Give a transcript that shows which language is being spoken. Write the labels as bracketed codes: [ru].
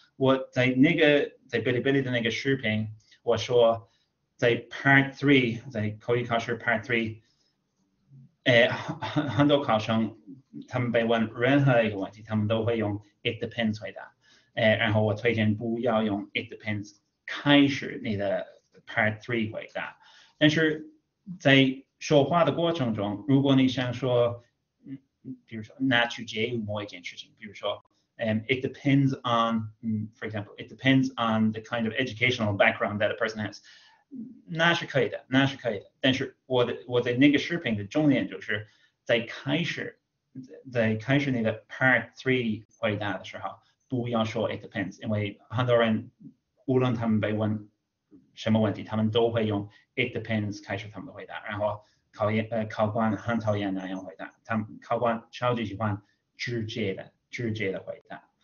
[zh] 我在哔哩哔哩的那个视频，我说在 Part 3， 在口语考试 Part 3。很多考生他们被问任何一个问题，他们都会用 It depends 回答。然后我推荐不要用 It depends 开始你的 Part 3 回答。但是在说话的过程中，如果你想说，比如说拿去介于某一件事情，比如说， [en] it depends on, for example, it depends on the kind of educational background that a person has。 [zh] 那是可以的。但是我在那个视频的重点就是在开始那个 Part 3 回答的时候，不要说 It depends， 因为很多人无论他们被问什么问题，他们都会用 It depends 开始他们的回答，然后考官很讨厌那样回答，考官超级喜欢直接的回答。